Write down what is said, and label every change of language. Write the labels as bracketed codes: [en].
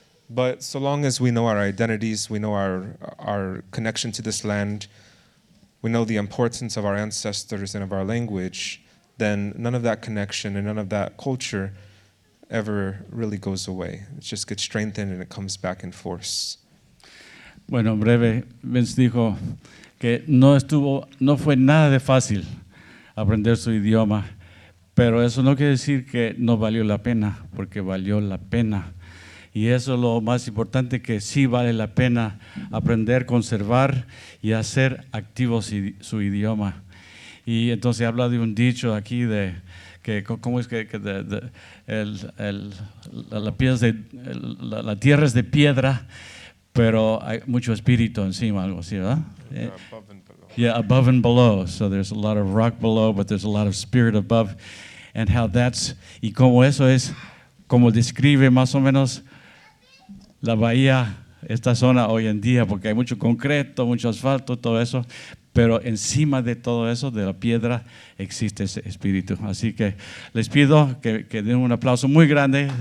[en] But so long as we know our identities, we know our connection to this land, we know the importance of our ancestors and of our language, then none of that connection and none of that culture ever really goes away. It just gets strengthened and it comes back in force. [es] Bueno, en breve, Vince dijo que no fue nada de fácil aprender su idioma, pero eso no quiere decir que no valió la pena, porque valió la pena. Y eso es lo más importante, que sí vale la pena aprender, conservar y hacer activo su idioma. Y entonces habla de un dicho aquí de que cómo es que la tierra es de piedra, pero hay mucho espíritu encima, algo así, ¿verdad? [en] Yeah, above and below. Yeah, above and below. So there's a lot of rock below, but there's a lot of spirit above. And how [es] y cómo eso es, como describe más o menos la bahía, esta zona hoy en día, porque hay mucho concreto, mucho asfalto, todo eso, pero encima de todo eso, de la piedra, existe ese espíritu. Así que les pido que den un aplauso muy grande.